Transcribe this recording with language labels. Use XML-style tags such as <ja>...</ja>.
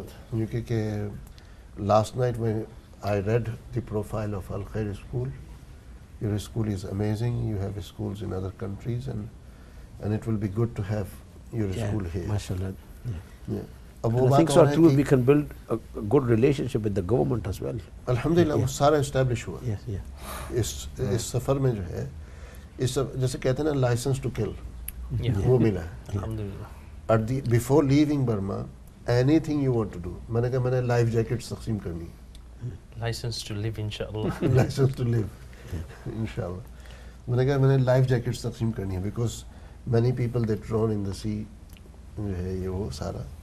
<ur>کیونکہ last night</ur> <en>when I read the profile of Al Khair school, your school is amazing, you have schools in other countries and it will be good to have your school here. MashaAllah. Yeah. I think so too, we can build a good relationship with the government as well.</en> <ur>الحمدللہ وہ سارا establish ہوا.</ur> <en>Yes.</en> <ur>اس سفر میں جو ہے اس جیسے کہتے ہیں نا</ur> <en>licence to kill,</en> <ur>वो मिला है. अल्हम्दुलिल्लाह.</ur> <en>Before leaving Burma, anything you want to do,</en> <ur>मैंने कहा मैंने लाइफ जैकेट्स तकसीम करनी है.</ur> <en>License to live इंशाअल्लाह. License to live, इंशाल्लाह.</en> <ur>मैंने कहा मैंने लाइफ जैकेट्स तकसीम करनी है</ur> <en>because many people that drown in the sea</en> <ur>जो है ये वो सारा.</ur>